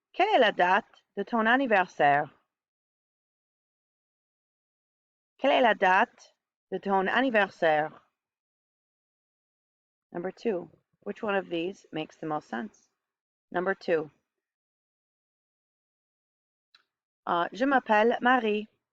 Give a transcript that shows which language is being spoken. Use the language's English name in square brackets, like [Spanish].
[French] Quelle est la date de ton anniversaire? Quelle est la date de ton anniversaire? [English] Number 2, which one of these makes the most sense? Number 2, [French] je m'appelle Marie.